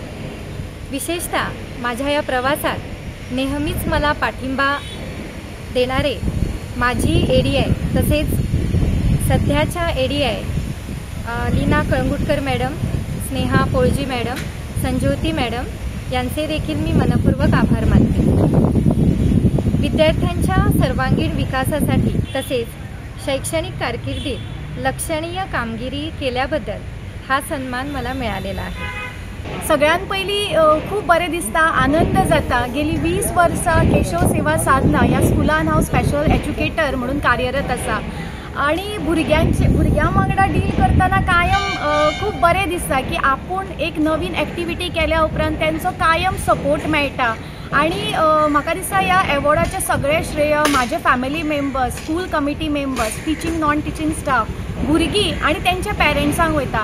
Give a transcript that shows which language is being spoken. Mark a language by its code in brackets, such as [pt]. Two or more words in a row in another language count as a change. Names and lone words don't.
[mr] विशेषतः माझ्या या प्रवासात नेहमीच मला पाठिंबा देणारे माजी एडीआय तसेच सध्याच्या एडीआय लीना कळंगुटकर मॅडम, स्नेहा पोळजी मॅडम, संज्योती मॅडम यांचे देखील मी मनपूर्वक आभार मानते। विद्यार्थ्यांच्या सर्वांगीण विकासासाठी तसेच शैक्षणिक कारकिर्दीत लक्षणीय कामगिरी केल्याबद्दल हा सन्मान मला मिळालेला आहे। [kok] सगळ्यात पहिली खूप बरें दिसता, आनंद जाता। गेली 20 वर्सां केशव सेवा साधना ह्या स्कुलान हांव [en] special educator [kok] म्हणून कार्यरत आसा आणि भुरग्यां वांगडा डील करतना कायम खूप बरें दिसता की आपूण एक नवीन एक्टिविटी केल्या उपरांत त्यांचो कायम सपोर्ट मेळटा आणि म्हाका दिसता ह्या एवॉर्डाचे सगळे श्रेय माझे [en] family members, school committee members, teaching non teaching staff, [kok] भुरगीं आणि त्यांच्या पेरेंट्सांक वयता।